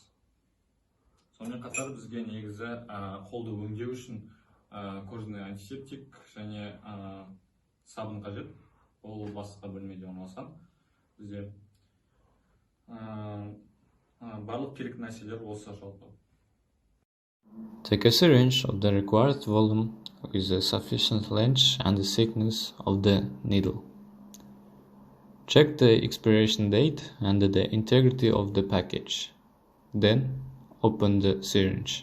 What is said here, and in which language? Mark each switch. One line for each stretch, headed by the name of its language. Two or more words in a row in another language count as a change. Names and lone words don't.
Kazakh: Сонымен қатар бізге негізі қолды өңдеу үшін кожный антисептик және сабын қажет. Ол басқа бөлмеде орналасқан. Бізде барлық керекті нәрселер осы жалпы.
English: Take a syringe of the required volume with a sufficient length and the thickness of the needle. Check the expiration date and the integrity of the package. Then open the syringe.